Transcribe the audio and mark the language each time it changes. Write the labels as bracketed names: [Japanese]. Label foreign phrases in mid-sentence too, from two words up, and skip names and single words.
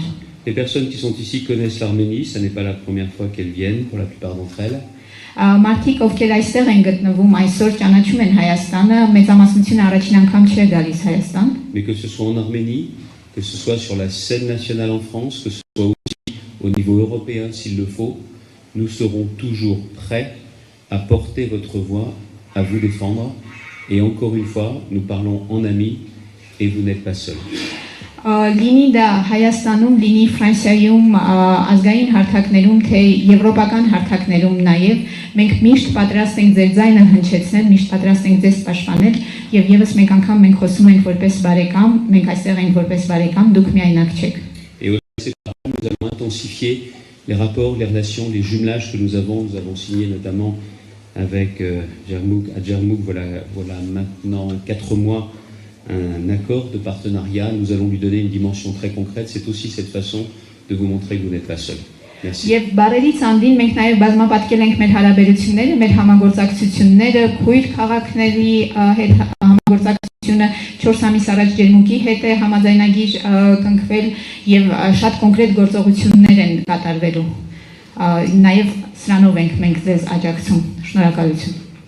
[French] Les personnes qui sont ici connaissent l'Arménie, ce n'est pas la première fois qu'elles viennent, pour la plupart d'entre elles. [Armenian] Մարդիկ, ովքեր այստեղ են գտնվում, այսօր ճանաչում են Հայաստանը, մեծամասնությունը առաջին անգամ չէ գալիս Հայաստան։ [French] Mais que ce soit en Arménie, que ce soit sur la scène nationale en France, que ce soit aussi au niveau européen s'il le faut, nous serons toujours prêts à porter votre voix, à vous défendre. Et encore une fois, nous parlons en amis et vous n'êtes pas seuls. [Armenian] Լինի դա Հայաստանում, լինի Ֆրանսիայում, ազգային հարթակներում, թե եվրոպական հարթակներում նաև, մենք միշտ պատրաստ ենք ձեր ձայնը հնչեցնել, միշտ պատրաստ ենք ձեզ պաշտպանել եւ եւս մեկ անգամ մենք խոսում ենք որպես բարեկամ, մենք այստեղ ենք որպես բարեկամ, դուք միայնակ չեք։ [French] Et au-delà de ces paroles, nous allons intensifier les rapports, les relations, les jumelages que nous avons signé notamment avec Djermouk, voilà maintenant 4 mois, un accord de partenariat. Nous allons lui donner une dimension très concrète. C'est aussi cette façon de vous montrer que vous n'êtes pas seul. Merci. [Armenian] Եվ բարերից անդին մենք նաև բազմապատկել ենք մեր հարաբերությունները, մեր համագործակցությունները, քույր քաղաքների հետ համագործակցությունը 4 ամիս առաջ Ջերմուկի հետ է համաձայնագիր կնքվել եւ շատ կոնկրետ գործողություններ են կատարվելու։ Նաև սրանով ենք մենք ձեզ աջակցում։ Շնորհակալություն։